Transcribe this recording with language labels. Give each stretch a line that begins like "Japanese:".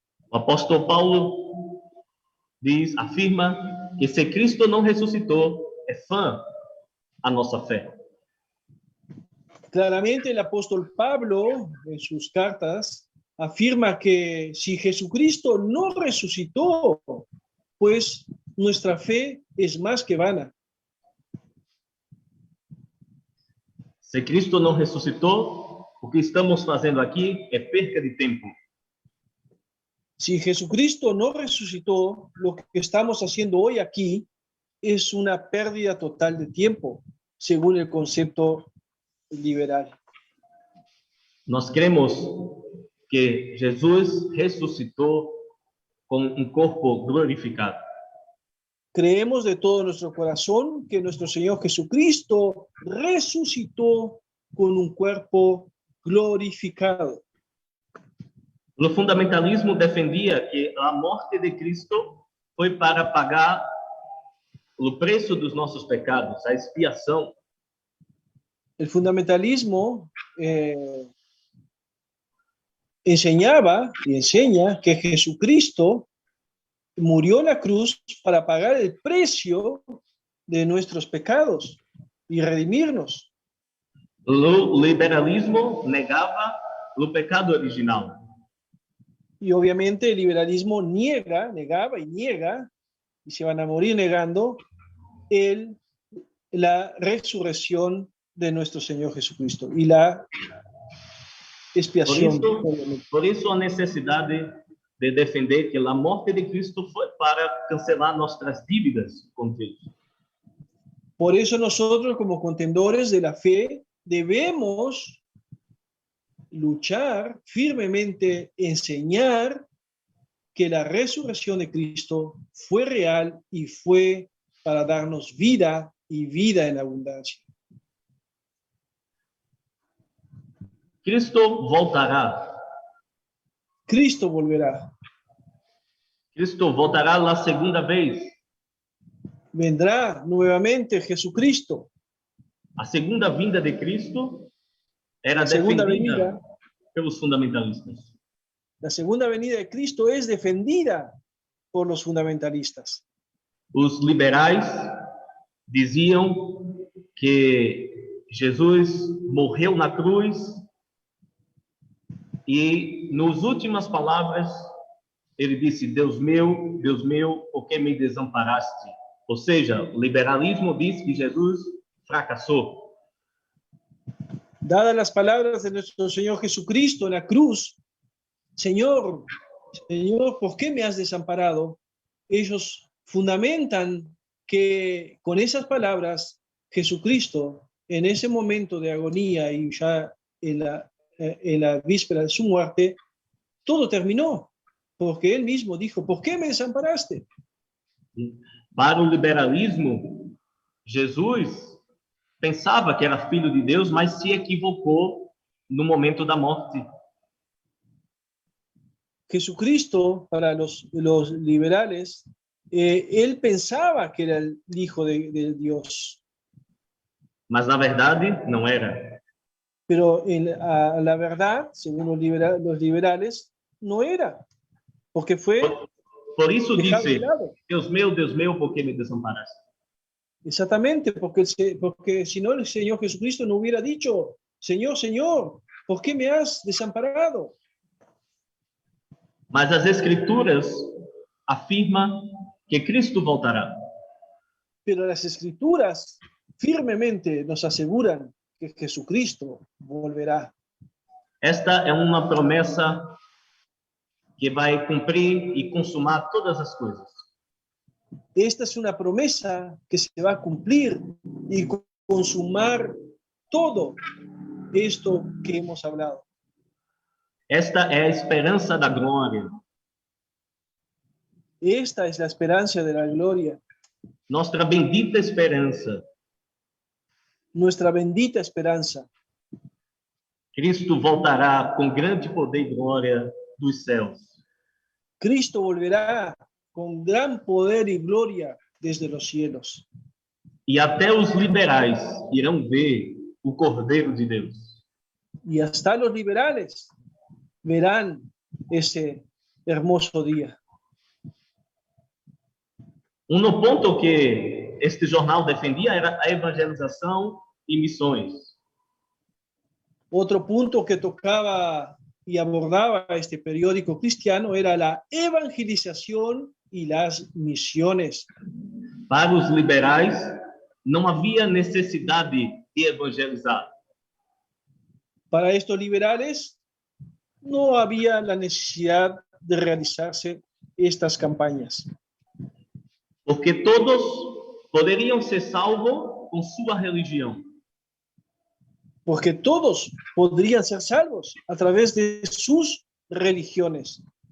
Portuguese: O apóstolo Paulo afirma que se Cristo não ressuscitou, é fã a nossa fé.
Spanish: Claramente el apóstol Pablo, en sus cartas, afirma que si Jesucristo no resucitó, pues nuestra fe es más que vana.
Portuguese: Se Cristo não ressuscitou, o que estamos fazendo aqui é perca de tempo.
Spanish: Si Jesucristo no resucitó, lo que estamos haciendo hoy aquí es una pérdida total de tiempo, según el concepto liberal.
Portuguese: Nós cremos que Jesus ressuscitou com um corpo glorificado.
Spanish: Creemos de todo nuestro corazón que nuestro Señor Jesucristo resucitó con un cuerpo glorificado.
Portuguese: O fundamentalismo defendia que a morte de Cristo foi para pagar o preço dos nossos pecados, a expiação.
Spanish: El fundamentalismo enseñaba y enseña que Jesucristo murió en la cruz para pagar el precio de nuestros pecados y redimirnos.
Portuguese: O liberalismo negava o pecado original.
Spanish: Y obviamente el liberalismo negaba y niega, y se van a morir negando, la resurrección de nuestro Señor Jesucristo y la expiación.
Portuguese: Por isso a necessidade de defender que a morte de Cristo foi para cancelar nossas dívidas com Deus.
Spanish: Por eso nosotros como contendores de la fe debemos luchar firmemente, enseñar que la resurrección de Cristo fue real y fue para darnos vida y vida en abundancia.
Portuguese: Cristo voltará.
Spanish: Cristo volverá.
Portuguese: Cristo voltará a segunda vez.
Spanish: Vendrá nuevamente Jesucristo.
Portuguese: A segunda vinda de Cristo era
Spanish: La segunda
Portuguese: defendida
Spanish: venida,
Portuguese: pelos fundamentalistas.
Spanish: la segunda venida de Cristo es defendida por los fundamentalistas.
Portuguese: Os liberais diziam que Jesus morreu na cruz e, nas últimas palavras, ele disse: Deus meu, por que me desamparaste? Ou seja, o liberalismo diz que Jesus fracassou.
Spanish: Dadas las palabras de nuestro Señor Jesucristo en la cruz, Señor, ¿por qué me has desamparado? Ellos fundamentan que con esas palabras, Jesucristo, en ese momento de agonía y ya en la víspera de su muerte, todo terminó, porque él mismo dijo: ¿por qué me desamparaste?
Portuguese: Para o liberalismo, Jesus pensava que era filho de Deus, mas se equivocou no momento da morte.
Spanish: Jesucristo, para los liberales, él pensaba que era el Hijo de Dios.
Portuguese: Mas na verdade não era.
Spanish: Pero la verdad, según los liberales, no era, porque fue
Portuguese: Por isso
Spanish: dejado de
Portuguese: disse:
Spanish: lado.
Portuguese: Deus meu, por que me desamparaste?
Spanish: Exactamente, porque si no el Señor Jesucristo no hubiera dicho: Señor, Señor, ¿por qué me has desamparado?
Portuguese: Mas as Escrituras afirmam que Cristo voltará.
Spanish: Pero las Escrituras firmemente nos aseguran que Jesucristo volverá.
Portuguese: Esta é uma promessa que vai cumprir e consumar todas as coisas.
Spanish: Esta es una promesa que se va a cumplir y consumar todo esto que hemos hablado.
Portuguese: Esta é a esperança da glória.
Spanish: Esta es la esperanza de la gloria,
Portuguese: Nossa bendita esperança.
Spanish: nuestra bendita esperanza.
Portuguese: Cristo voltará com grande poder e glória dos céus.
Spanish: Cristo volverá con gran poder y gloria desde los cielos.
Portuguese: E até os liberais irão ver o Cordeiro de Deus.
Spanish: Y hasta los liberales verán ese hermoso día.
Portuguese: Um ponto que este jornal defendia era a evangelização e missões.
Spanish: Otro punto que tocaba y abordaba este periódico cristiano era la evangelización y las misiones.
Portuguese: Para os liberais, não havia necessidade de evangelizar.
Spanish: Para estos liberales no había la necesidad de realizarse estas campañas,
Portuguese: Porque todos poderiam ser salvos com sua religião.
Spanish: porque todos podrían ser salvos a través de sus religiones.